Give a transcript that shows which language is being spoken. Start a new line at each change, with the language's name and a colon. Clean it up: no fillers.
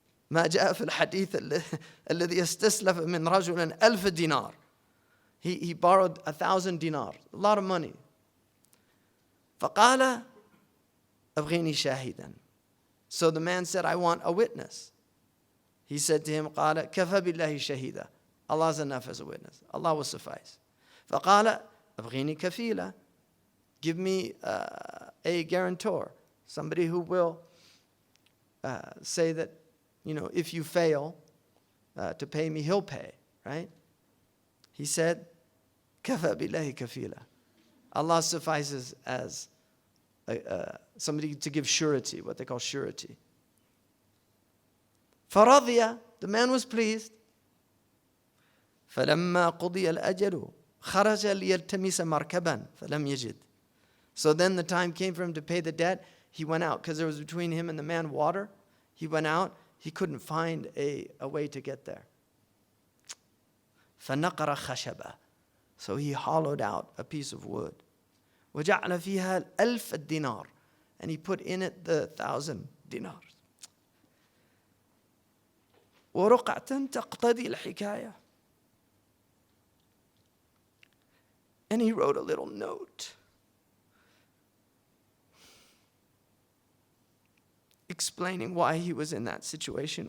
Arabic: ما جاء في الحديث الذي استسلف من رجل 1000 dinar.
English: He borrowed 1,000 dinars, a lot of money.
Arabic: فقال أبغيني شاهدا.
English: So the man said, "I want a witness." He said to him,
Arabic: قال كفى بالله شهيدا.
English: Allah is enough as a witness. Allah will suffice.
Arabic: فقال أبغيني كفيلا.
English: Give me a guarantor, somebody who will say that, if you fail to pay me, he'll pay, right? He said,
Arabic: كفى بالله كفيلا.
English: Allah suffices as somebody to give surety, what they call surety.
Arabic: فرضي,
English: the man was pleased.
Arabic: فلما قضي الأجل خرج ليلتمس مركبا فلم يجد.
English: So then the time came for him to pay the debt. He went out, because there was between him and the man water. He went out. He couldn't find a way to get there.
Arabic: فنقر خشبة.
English: So he hollowed out a piece of wood.
Arabic: وجعل فيها 1000 dinar.
English: And he put in it the 1,000 dinars.
Arabic: ورقعة تقتضي الحكاية.
English: And he wrote a little note explaining why he was in that situation.